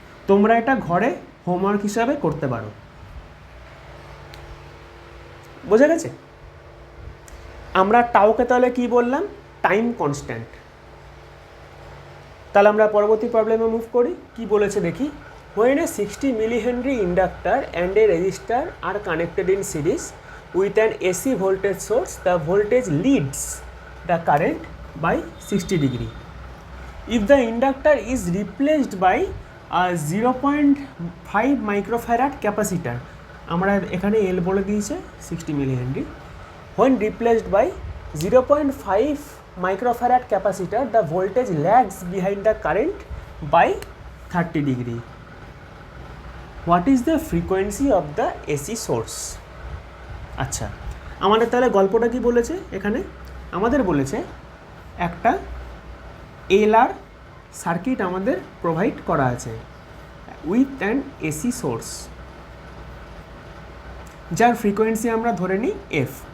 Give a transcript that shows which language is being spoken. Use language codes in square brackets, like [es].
[bn] তোমরা এটা ঘরে হোমওয়ার্ক হিসাবে করতে পারো। বোঝা গেছে? আমরা টাওকে তাহলে কি বললাম, টাইম কনস্ট্যান্ট। তাহলে আমরা পরবর্তী প্রবলেমে মুভ করি। কি বলেছে দেখি। [en] When a 60 millihenry inductor and a resistor are connected in series with an AC voltage source, the voltage leads the current by 60 degree. If the inductor is replaced by a 0.5 microfarad capacitor, [bn] আমরা এখানে L বলে দিয়েছে [en] 60 millihenry. When replaced by 0.5 microfarad capacitor, the voltage lags behind the current by 30 degree. What is the frequency of the AC source? [bn] আচ্ছা, আমাদের তাহলে গল্পটা কি বলেছে এখানে? আমাদের বলেছে একটা এলআর সার্কিট আমাদের প্রোভাইড করা আছে উইথ অ্যান এসি সোর্স, যার ফ্রিকোয়েন্সি আমরা ধরে নিই এফ।